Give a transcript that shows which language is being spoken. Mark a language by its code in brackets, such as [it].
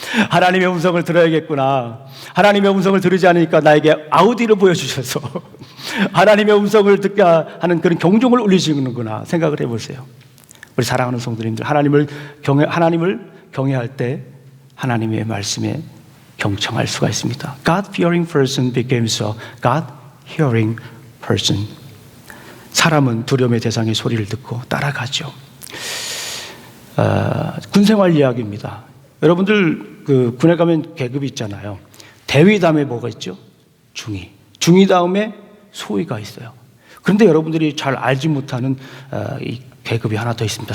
[ko] 하나님의 음성을 들어야겠구나. 하나님의 음성을 들으지 않으니까 나에게 아우디를 보여주셔서 하나님의 음성을 듣게 하는 그런 경종을 울리시는구나 생각을 해보세요. 우리 사랑하는 성도님들, 하나님을 경외할 때 하나님의 말씀에 경청할 수가 있습니다. [en] God-fearing person becomes a God-hearing person. [ko] 사람은 두려움의 대상의 소리를 듣고 따라가죠. 군생활 이야기입니다. 여러분들 군에 가면 계급이 있잖아요. 대위 다음에 뭐가 있죠? 중위. 중위 다음에 소위가 있어요. 그런데 여러분들이 잘 알지 못하는 이 계급이 하나 더 있습니다.